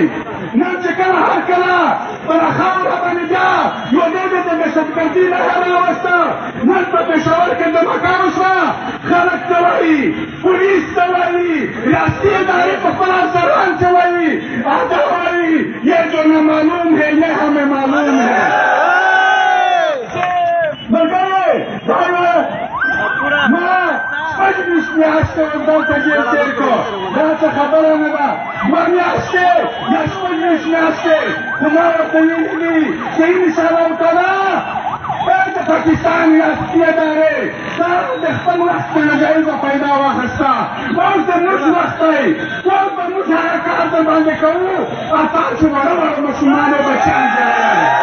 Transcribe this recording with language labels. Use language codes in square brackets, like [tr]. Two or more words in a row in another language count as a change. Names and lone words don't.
[ps] نن چې کله هر کله په دا خاوره باندې بیا یو دی د دهشتګردي نښه راوسته نن په پېښور کې دمکه وشوه خلک ته وایي پولیس ته وایي ریاستي ادارې په خپل افسران ته وایي هغه وایي [ur] یہ جو نہ معلوم ہے یہ ہمیں معلوم ہے [ps] ملګري ما شپږ میاشتې دلته جیل تېر کړو دا څه خبره نه ده 2 میاشتې یا 6 میاشتې خو ما ورته ویلي دي چې [ar] انشاءالله تعالی [ps] د پاکستان ریاستي ادارې دا د خپل وخت نه جایزه پیدا واخیسته اوس د موږ وخت دی اوس به موږ هغه کار درباندې کوو تاسو وړه وړه ماشومان او بچیان جوړوئ